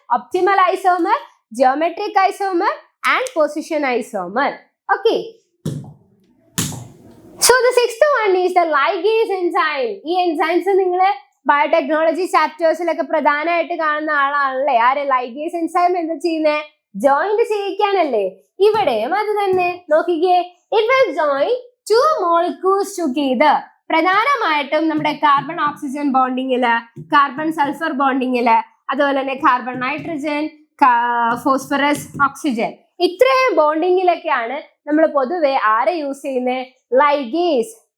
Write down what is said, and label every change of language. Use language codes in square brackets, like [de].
[en] Optimal isomer, geometric isomer and position isomer. Okay, so the 6th one is the ligase enzyme. [ml] ഈ enzymes നിങ്ങൾ biotechnology ചാപ്റ്റേഴ്സിലൊക്കെ പ്രധാനമായിട്ട് കാണുന്ന ആളാണല്ലേ. ആര്? Ligase enzyme എന്താ ചെയ്യുന്നത്? ജോയിന്റ് ചെയ്യിക്കാനല്ലേ. ഇവിടെയും അത് തന്നെ. നോക്കിക്കേ, [en] it will join 2 molecules together. [ml] പ്രധാനമായിട്ടും നമ്മുടെ കാർബൺ ഓക്സിജൻ ബോണ്ടിങ്ങില്, കാർബൺ സൾഫർ ബോണ്ടിങ്ങില്, അതുപോലെ തന്നെ കാർബൺ നൈട്രജൻ, ഫോസ്ഫറസ് ഓക്സിജൻ, ഇത്രയും ബോണ്ടിങ്ങിലൊക്കെയാണ് നമ്മൾ പൊതുവെ ആരെ യൂസ് ചെയ്യുന്നത്? ലൈഗേസ്.